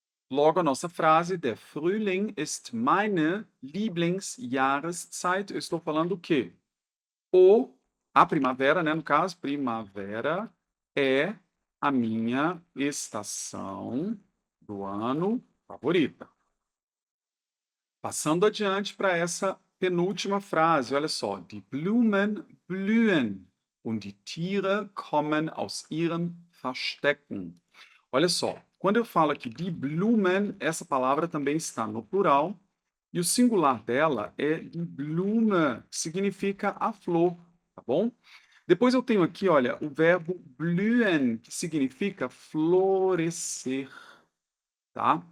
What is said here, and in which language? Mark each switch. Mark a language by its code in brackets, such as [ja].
[pt] Logo, a nossa frase, [de] der Frühling ist meine Lieblingsjahreszeit. [pt] Eu estou falando o quê? A primavera, né, no caso, primavera é a minha estação do ano favorita. Passando adiante para essa penúltima frase, olha só. [de] Die Blumen blühen und die Tiere kommen aus ihren Verstecken. [pt] Olha só, quando eu falo aqui die Blumen, essa palavra também está no plural, e o singular dela é die Blume, que significa a flor, tá bom? Depois eu tenho aqui, olha, o verbo blühen, que significa florescer, tá?